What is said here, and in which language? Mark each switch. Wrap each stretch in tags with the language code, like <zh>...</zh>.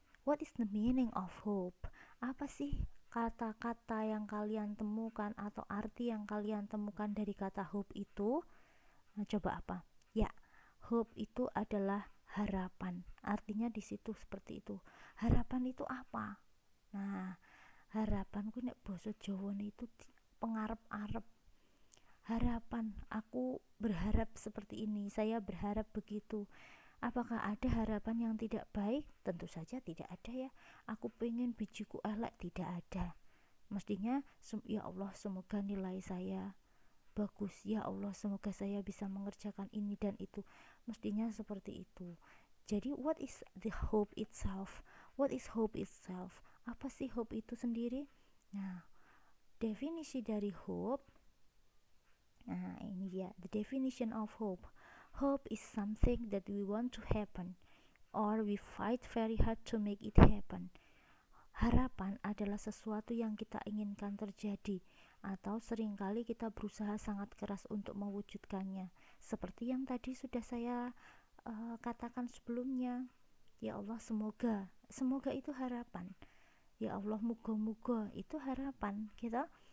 <en>What is the meaning of hope?</en> <id>Apa sih kata-kata yang kalian temukan atau arti yang kalian temukan dari kata hope itu? Nah, coba apa? Ya, hope itu adalah harapan. Artinya di situ seperti itu. Harapan itu apa?</id> <jv>Nah, harapanku nek basa Jawane itu pengarep-arep.</jv> <id>Harapan, aku berharap seperti ini, saya berharap begitu. Apakah ada harapan yang tidak baik? Tentu saja tidak ada ya.</id> <jv>Aku pengen bijiku elek,</jv> <id>tidak ada. Mestinya ya Allah semoga nilai saya bagus, ya Allah semoga saya bisa mengerjakan ini dan itu. Mestinya seperti itu. Jadi</id> <en>what is the hope itself? What is hope itself?</en> <id>Apa sih hope itu sendiri? Nah, definisi dari hope. Nah, ini dia</id> <en>the definition of hope. Hope is something that we want to happen or we fight very hard to make it happen.</en> <id>Harapan adalah sesuatu yang kita inginkan terjadi atau seringkali kita berusaha sangat keras untuk mewujudkannya. Seperti yang tadi sudah saya katakan sebelumnya. Ya Allah semoga itu harapan. Ya Allah moga-moga itu harapan kita.</id>